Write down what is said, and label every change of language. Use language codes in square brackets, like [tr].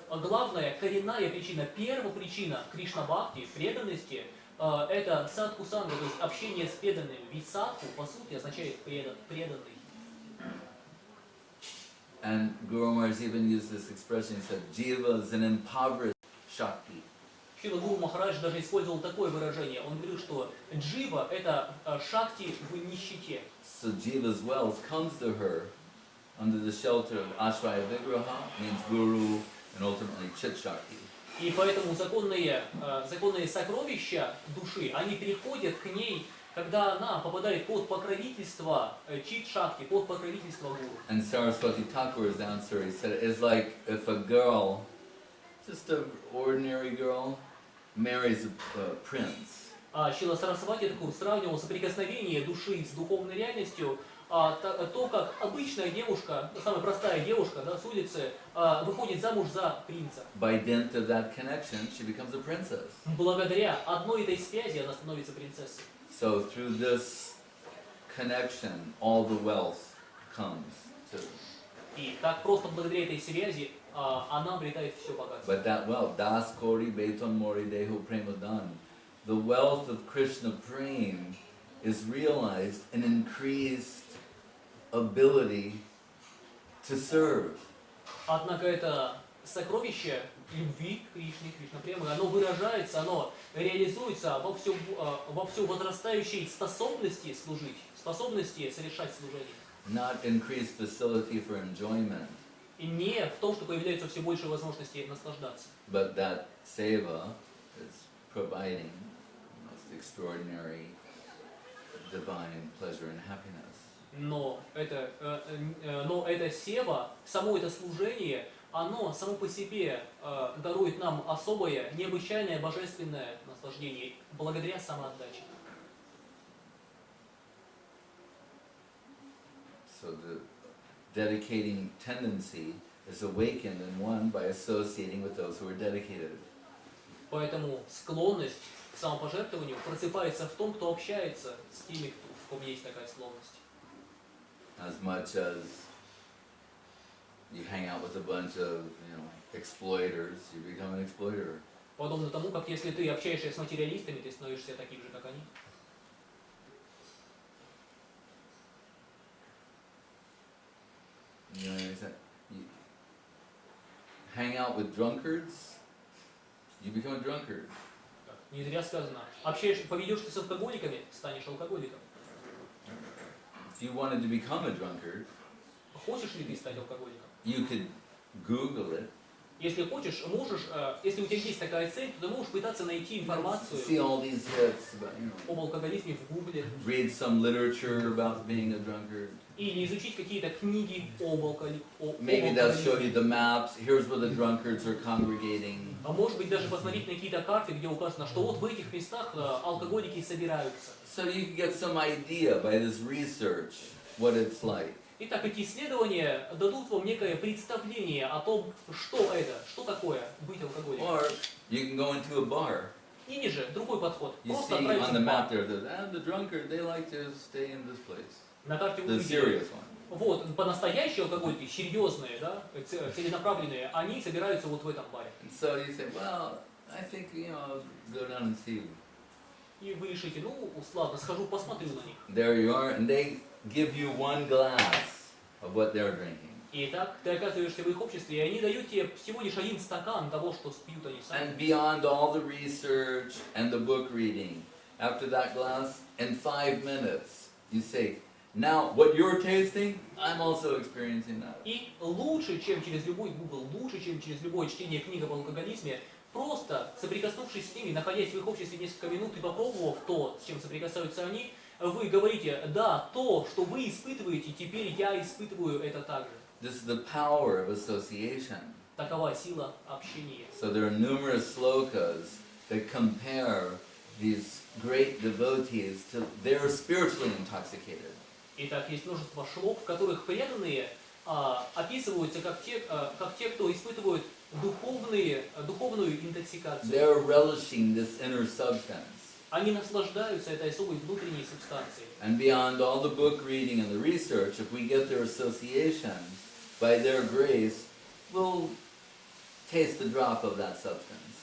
[ru] главная, коренная причина, первопричина Кришна-бхакти, преданности, это садху-санга, то есть общение с преданными. Ведь садху, по сути, означает преданный. [en] And Guru Maharaj even used this expression, he said, Jiva is an impoverished Shakti. [ru] Шрила Гуру Махарадж даже использовал такое выражение. Он говорил, что джива – это шакти в нищете. [en] So Jiva's wealth comes to her under the shelter of Ashraya Vigraha, means Guru, and ultimately Chit Shakti. [ru] И поэтому законные сокровища души, они приходят к ней, когда она попадает под покровительство Чит-шакти, под покровительство Гуру. [en] And Saraswati Thakur's answer, he said, it's like if a girl, just an ordinary girl, marries a prince. [ru] Шрила Сарасвати Такур сравнивал соприкосновение души с духовной реальностью, то, как обычная девушка, самая простая девушка, да, с улицы, выходит замуж за принца. [en] By dint of that connection, she becomes a princess. [ru] Благодаря одной этой связи она становится принцессой. [en] So through this connection, all the wealth comes to. [ru] И так просто благодаря этой связи она обретает все богатство. [en] But that wealth, [bn] das kori beton mori dehu premadan, [en] the wealth of Krishna prem is realized in increased ability to serve. [ru] Однако это сокровище любви к Кришне, Кришна-премы, оно выражается, оно реализуется во все возрастающей способности служить, способности совершать служение. [en] Not increased facility for enjoyment, [ru] И не в том, что появляется все больше возможностей наслаждаться. [en] but that seva is providing most extraordinary divine pleasure and happiness. [ru] Но это сева, само это служение, оно само по себе дарует нам особое, необычайное, божественное наслаждение благодаря самоотдаче. [en] So the dedicating tendency is awakened in one by associating with those who are dedicated. [ru] Поэтому склонность к самопожертвованию просыпается в том, кто общается с теми, в ком есть такая склонность. [en] As much as you hang out with a bunch of, exploiters, you become an exploiter. [ru] Подобно тому, как если ты общаешься с материалистами, ты становишься таким же, как они. [en] You know what I'm saying? You hang out with drunkards, you become a drunkard. [ru] Не зря сказано, поведешься с алкоголиками, станешь алкоголиком. [en] If you wanted to become a drunkard, [ru] Хочешь ли ты стать алкоголиком? [en] you could Google it, [ru] Если хочешь, можешь, если у тебя есть такая цель, то ты можешь пытаться найти [en] see [ru] информацию [en] all these hits, about, [ru] об алкоголизме в Гугле, [en] read some literature about being a drunkard. [ru] или изучить какие-то книги об [en] Maybe they'll show [ru] алкоголизме. [en] you the maps, here's where the drunkards are congregating. [ru] А может быть даже посмотреть на какие-то карты, где указано, что вот в этих местах алкоголики собираются. [en] So you can get some idea by this research what it's like. [ru] Итак, эти исследования дадут вам некое представление о том, что это, что такое быть алкоголиком. [en] Or you can go into a bar. [ru] Или же другой подход. [en] You [ru] Просто [en] see [ru] отправиться [en] on the [ru] в [en] map [ru] бар. [en] there, the drunkard, they like to stay in this place. [ru] На карте вы [en] The [ru] увидели. [en] serious one. [ru] Вот, по-настоящие алкоголики, серьезные, да, целенаправленные, они собираются вот в этом баре. [en] And so you say, well, I think, I'll go down and see. [ru] И вы решите, ну, ладно, схожу, посмотрю на них. [en] There you are, and they give you one glass of what they're drinking. [ru] И так ты оказываешься в их обществе, и они дают тебе всего лишь один стакан того, что пьют они сами. [en] And beyond all the research and the book reading, after that glass, in 5 minutes, you say, now what you're tasting, I'm also experiencing that. [ru] И лучше, чем через любой Google, лучше, чем через любое чтение книг об алкоголизме, просто соприкоснувшись с ними, находясь в их обществе несколько минут и попробовав то, с чем соприкасаются они, вы говорите, да, то, что вы испытываете, теперь я испытываю это также. [en] This is the power of association. [ru] Такова сила общения. [en] So there are numerous slokas that compare these great devotees to they're spiritually intoxicated. [ru] Итак, есть множество шлок, в которых преданные описываются как те, кто испытывают духовную интоксикацию. [en] They're relishing this inner substance. [ru] Они наслаждаются этой особой внутренней субстанцией. [en] And beyond all the book reading and the research, if we get their association, by their grace, we'll taste the drop of that substance.